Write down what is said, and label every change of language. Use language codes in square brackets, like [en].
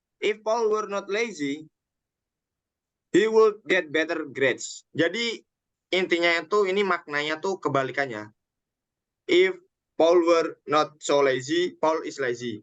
[en] If Paul were not lazy, he would get better grades. [id] Jadi intinya itu ini maknanya tuh kebalikannya. [en] If Paul were not so lazy, Paul is lazy.